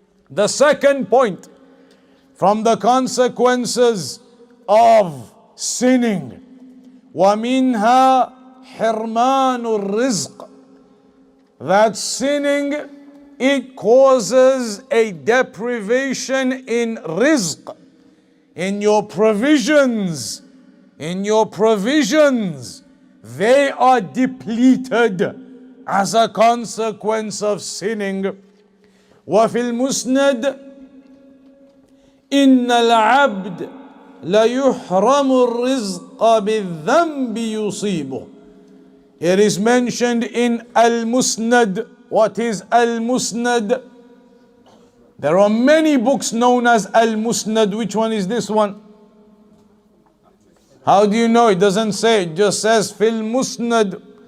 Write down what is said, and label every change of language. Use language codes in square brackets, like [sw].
[en] The second point from the consequences of sinning, [ar] وَمِنْهَا حِرْمَانُ الرِّزْقِ, [en] that sinning, it causes a deprivation in rizq, in your provisions. In your provisions, they are depleted as a consequence of sinning. [ar] وفي المسند إن العبد ليحرم الرزق بالذنب يصيبه. [en] It is mentioned in Al-Musnad. What is Al-Musnad? There are many books known as Al-Musnad. Which one is this one? How do you know? It doesn't say, it just says Fil Musnad.